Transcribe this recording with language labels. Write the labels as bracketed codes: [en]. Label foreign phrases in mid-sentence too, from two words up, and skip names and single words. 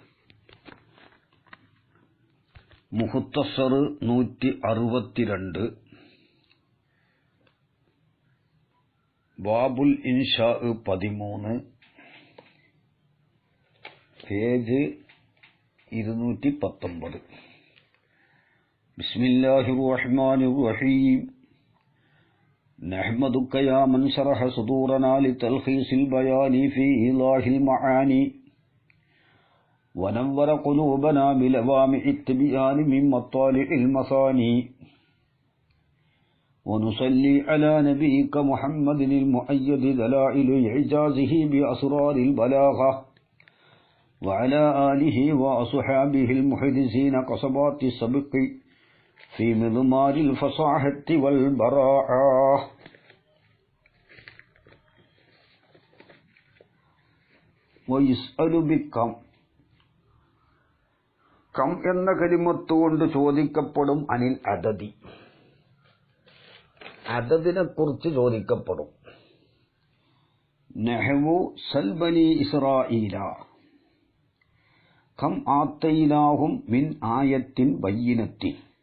[ml] മുഖ്തസർ 162 ബാബുൽ ഇൻഷാ 13 പേജ് 219. [ar] بسم الله الرحمن الرحيم. نحمدك يا من شرح صدورنا لتلخيص البيان في إيضاح المعاني ونور قلوبنا بلوامع التبيان من مطالع المثاني ونصلي على نبيك محمد المؤيد دلائل إعجازه بأسرار البلاغة وعلى آله وأصحابه المحدثين قصبات السبق في مضمار الفصاحة والبراعة. ويسأل بكم [ml] കം എന്ന കലിമത്തുകൊണ്ട് ചോദിക്കപ്പെടും [ar] عن العدد, [ml] അദദിനെ കുറിച്ച് ചോദിക്കപ്പെടും. [ar] نحو سل بني إسرائيل كم آتيناهم من آية بينة.